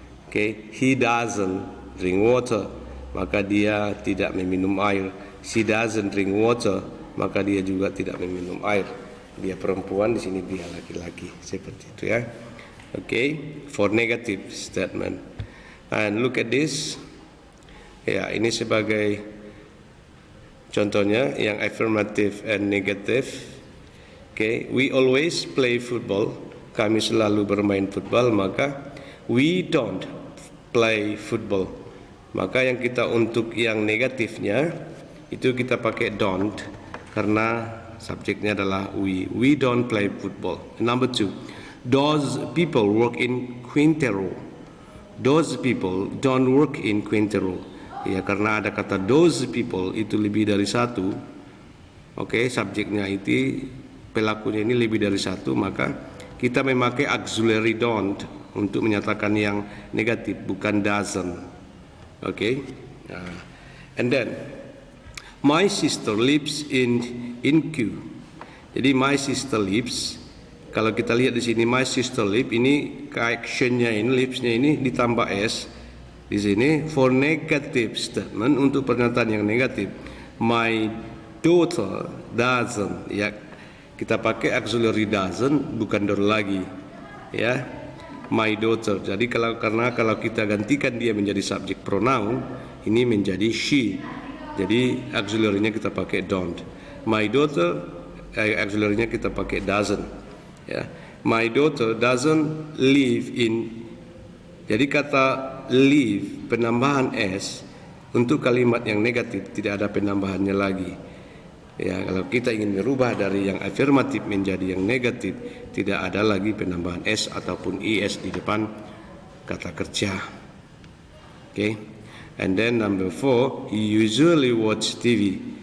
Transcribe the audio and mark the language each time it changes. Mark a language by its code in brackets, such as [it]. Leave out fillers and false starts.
[en] Okay, he doesn't drink water. [id] Maka dia tidak meminum air. [en] She doesn't drink water. [id] Maka dia juga tidak meminum air. Dia perempuan, di sini dia laki-laki. Seperti itu ya. [en] Okay, for negative statement. And look at this. [id] Ya, ini sebagai contohnya yang [en] affirmative and negative. Okay, we always play football. [id] Kami selalu bermain football. [en] Maka we don't play football. [id] Maka yang kita untuk yang negatifnya itu kita pakai don't karena subjeknya adalah we. [en] We don't play football. Number 2. Those people work in Quintero. Those people don't work in Quintero. [id] Ya, karena ada kata those people itu lebih dari satu. Oke, subjeknya itu, pelakunya ini lebih dari satu, maka kita memakai auxiliary don't untuk menyatakan yang negatif, bukan doesn't. Oke. [en] And then my sister lives in Q. [id] Jadi [en] my sister lives. [id] Kalau kita lihat di sini my sister live, ini actionnya ini, lives-nya ini ditambah s di sini [en] for negative statement [id] untuk pernyataan yang negatif. [en] My daughter doesn't, [id] ya kita pakai auxiliary doesn't, bukan don't lagi, ya my daughter. Jadi karena kalau kita gantikan dia menjadi subjek pronoun, ini menjadi she. Jadi auxiliary-nya kita pakai don't. My daughter auxiliary-nya kita pakai doesn't. Ya, [en] my daughter doesn't live in. [id] Jadi kata live penambahan s untuk kalimat yang negatif, tidak ada penambahannya lagi. Ya, kalau kita ingin merubah dari yang afirmatif menjadi yang negatif, tidak ada lagi penambahan s ataupun es di depan kata kerja. Okay. [en] And then number 4, he usually watch TV.